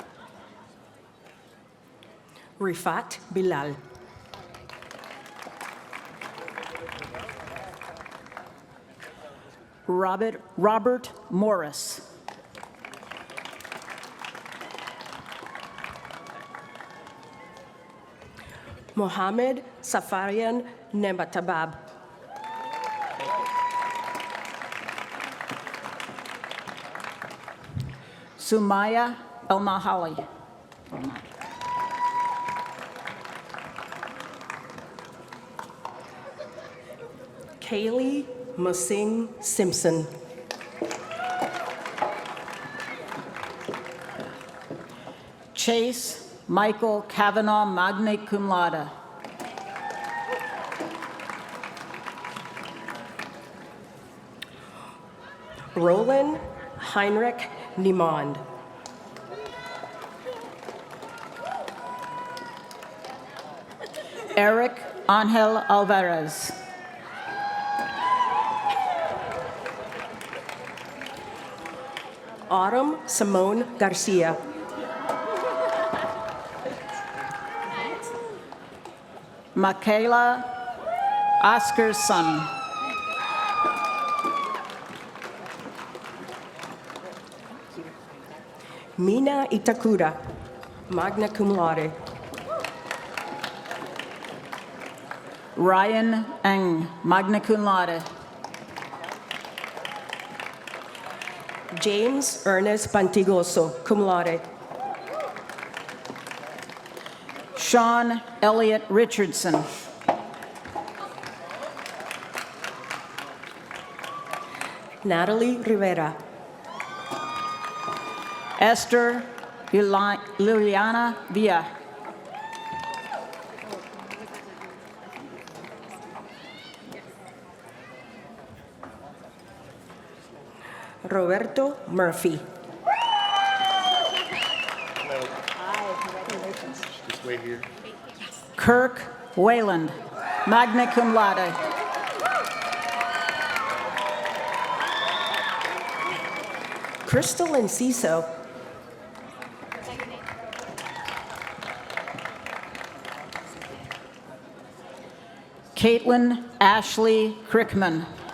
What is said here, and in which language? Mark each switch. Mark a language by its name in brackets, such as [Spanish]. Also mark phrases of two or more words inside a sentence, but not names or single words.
[English] Rifat Bilal. Robert Morris. Mohammed Safarian Nematabab. Sumaya El-Mahali. Kaylee Masing Simpson. Chase Michael Kavanaugh, [Latin] magna cum laude. [English] Roland Heinrich Niemand. Eric Angel Alvarez. Autumn Simone Garcia. Michaela Oscarson. Mina Itakura, [Latin] magna cum laude. [English] Ryan Eng, [Latin] magna cum laude. [English] James Ernest Pantigoso, [Latin] cum laude. [English] Sean Elliott Richardson. Natalie Rivera. Esther Liliana Villa. Roberto Murphy. Just wait here. Kirk Wayland, [Latin] magna cum laude. [English] Crystal Enciso. Caitlin Ashley Crickman.